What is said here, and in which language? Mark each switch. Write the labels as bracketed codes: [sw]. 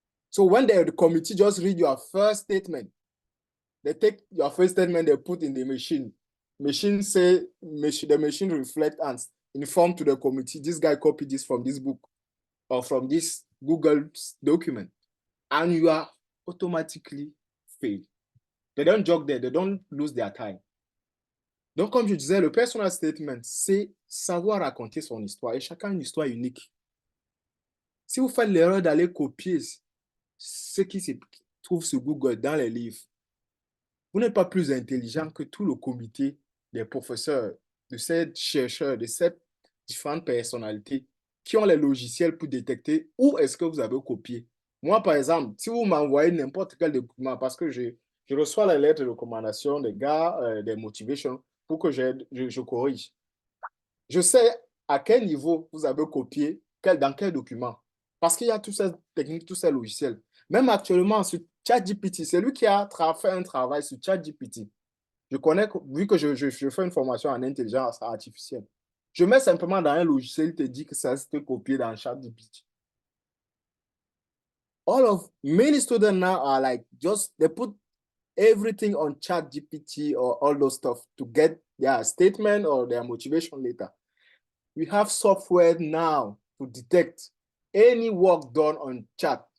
[en] So when the committee just read your first statement, they take your first statement, they put in the machine. The machine reflect and inform to the committee, this guy copied this from this book or from this Google document, and you are automatically failed. They don't jog there, they don't lose their time. [fr] Donc, comme je disais, le [en] personal statement, [fr] c'est savoir raconter son histoire, et chacun a une histoire unique. Si vous faites l'erreur d'aller copier ce qui se trouve sur Google dans les livres, vous n'êtes pas plus intelligent que tout le comité des professeurs, de ces chercheurs, de ces différentes personnalités qui ont les logiciels pour détecter où est-ce que vous avez copié. Moi, par exemple, si vous m'envoyez n'importe quel document, parce que je reçois les lettres de recommandation des gars, des motivations, pour que je corrige. Je sais à quel niveau vous avez copié, dans quel document. Parce qu'il y a toutes ces techniques, tous ces logiciels. Même actuellement, sur ChatGPT, c'est lui qui a fait un travail sur ChatGPT. Je connais, vu que je fais une formation en intelligence artificielle. Je mets simplement dans un logiciel, il te dit que ça s'est copié dans ChatGPT. [en] Many students now are like, they put everything on ChatGPT or all those stuff to get their statement or their motivation letter. We have software now to detect any work done on chat.